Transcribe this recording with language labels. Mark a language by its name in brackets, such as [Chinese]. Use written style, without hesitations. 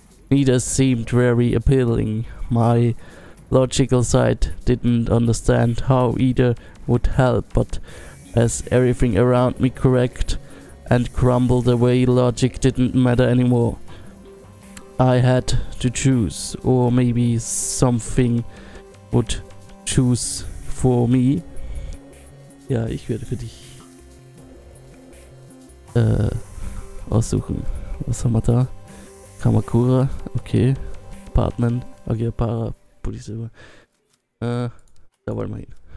[English] Neither seemed very appealing. My logical side didn't understand how either would help, but as everything around me cracked and crumbled away, logic didn't matter anymore. I had to choose, or maybe something would choose for me. [German] Ja, ich werde für dich aussuchen. Was haben wir da? Kamakura, okay. Apartment, Akihabara, Police. Da wollen wir hin.